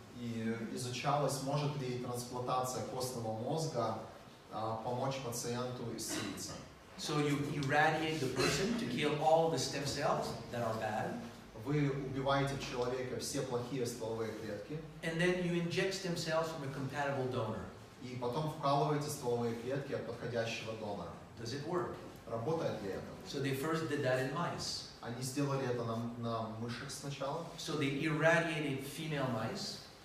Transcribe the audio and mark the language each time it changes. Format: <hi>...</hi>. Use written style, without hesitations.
<ru>И изучалось, может ли трансплантация костного мозга помочь пациенту исцелиться.</ru> <en>So you irradiate the person to kill all the stem cells that are bad.</en> <ru>Вы убиваете в человека все плохие стволовые клетки.</ru> <en>And then you inject stem cells from a compatible donor.</en> <ru>И потом вкалываете стволовые клетки от подходящего донора.</ru> <en>Does it work?</en> <ru>Работает ли это?</ru> <en>So they first did that in mice.</en> <ru>Они сделали это на мышах сначала.</ru> <en>So they irradiated female mice.</en>